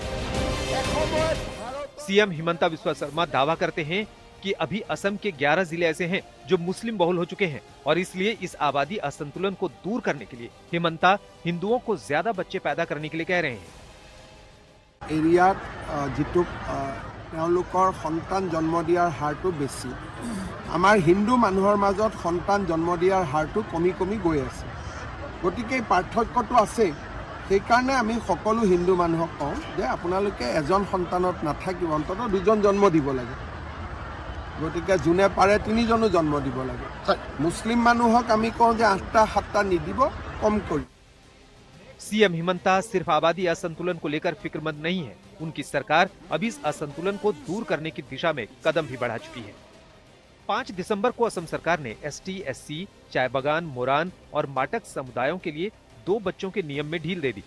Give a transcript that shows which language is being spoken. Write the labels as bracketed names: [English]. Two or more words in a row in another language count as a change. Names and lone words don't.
[Hindi] सीएम हिमंता बिस्वा शर्मा दावा करते हैं कि अभी असम के 11 जिले ऐसे हैं जो मुस्लिम बहुल हो चुके हैं और इसलिए इस आबादी असंतुलन को दूर करने के लिए हिमंता हिंदुओं को ज्यादा बच्चे पैदा करने के लिए कह रहे हैं। [Assamese] এৰিয়াত যিটুক তেওঁলোকৰ সন্তান জন্ম দিয়াৰ হাৰটো বেছি, আমাৰ হিন্দু মানুহৰ মাজত সন্তান জন্ম দিয়াৰ হাৰটো কমি কমি গৈ আছে। গতিকে এই পাৰ্থক্যটো আছে। সেইকাৰণে আমি সকলো হিন্দু মানুহক কওঁ যে আপোনালোকে এজন সন্তানত নাথাকিব, অন্ততঃ দুজন জন্ম দিব লাগে। গতিকে যোনে পাৰে তিনিজনো জন্ম দিব লাগে। মুছলিম মানুহক আমি কওঁ যে 8টা 7টা নিদিব, কম কৰি। [Hindi] सीएम हिमंता सिर्फ आबादी असंतुलन को लेकर फिक्रमंद नहीं है, उनकी सरकार अभी इस असंतुलन को दूर करने की दिशा में कदम भी बढ़ा चुकी है। 5 दिसंबर को असम सरकार ने एसटी, एससी, चाय बगान, मोरान और माटक समुदायों के लिए 2 बच्चों के नियम में ढील दे दी।